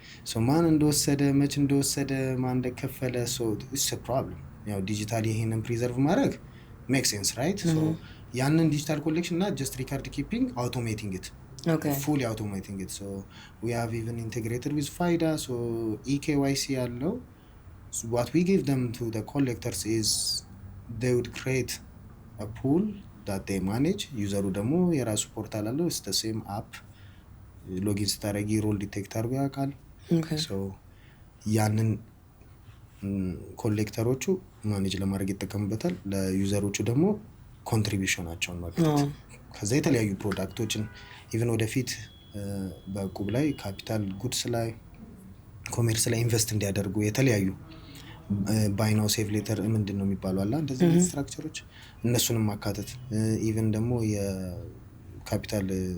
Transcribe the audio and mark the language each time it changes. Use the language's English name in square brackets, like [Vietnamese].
[Amharic] so ማን እንደወሰደ መች እንደወሰደ ማን እንደከፈለ [English] so it's a problem. [Amharic] ያው ዲጂታሊ ይሄንን ፕሪዘርቭ ማድረግ [English] make sense, right? so [Amharic] ያንን ዲጂታል ኮሌክሽን እና [English] just record keeping automating it, fully automating it. so we have even integrated with FIDA, so EKYC ያለው. so what we give them to the collectors is they would create a pool that they manage. [Amharic] ዩዘሩ ደግሞ የራሱ ፖርታል አለው። [English] it's the same app. [Amharic] ሎጊን ስታደርጊ ሮል ዲቴክት አድርጎ ያውቃል። so ያንን ኮሌክተሮቹ ማኔጅ ለማድረግ ይጠቀሙበታል። ለዩዘሮቹ ደግሞ ኮንትሪቢዩሽናቸውን ማግኘት ከዛ የተለያዩ ፕሮዳክቶችን ኢቭን ወደፊት በእቁብ ላይ ካፒታል ጉድስ ላይ ኮሜርስ ላይ ኢንቨስት እንዲያደርጉ የተለያዩ ባይ ናው ሴቭ ሌተር ምንድን ነው የሚባለው አላ እንደዚህ ስትራክቸሮች እነሱንም ማካተት ኢቭን ደግሞ የካፒታል